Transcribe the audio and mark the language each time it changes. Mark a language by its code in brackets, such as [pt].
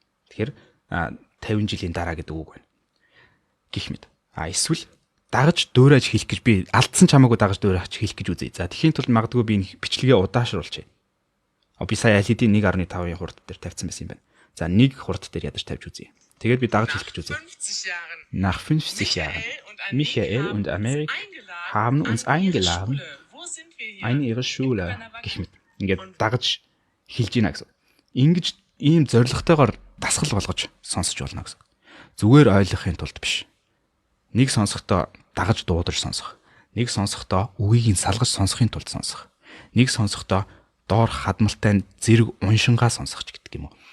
[mn] Тэгэхээр 50 жилийн дараа гэдэг үг байна. Гэх мэт. Эсвэл дагаж дөөрэж хэлэх гэж би алдсан чамаагүй дагаж дөөрэж хэлэх гэж үзье. За тэхийн тулд магадгүй би энэ бичлэгээ удаашруулчих. Би сая LED 1.5-ын хурд дээр тавьсан байсан юм байна. За нэг хурд дээр ядаж тавьж үзье. Тэгээд би дагаж хэлэх гэж үзье. [de] Nach 50 Jahren. Michael und Amerik haben uns eingeladen in ihre Schule. [mn] Гэх мэт. Ингээд дагаж хэлж гинэ гэсэн. Ингэж ийм зоригтойгоор дасгал болгож сонсож болно гэсэн. зүгээр ойлгохын тулд биш. Нэг сонсохдоо дагаж дуудаж сонсох. Нэг сонсохдоо үгийг нь салгаж сонсохын тулд сонсох. Нэг сонсохдоо доор хадмалтай зэрэг уншингаа сонсох ч гэдэг юм уу.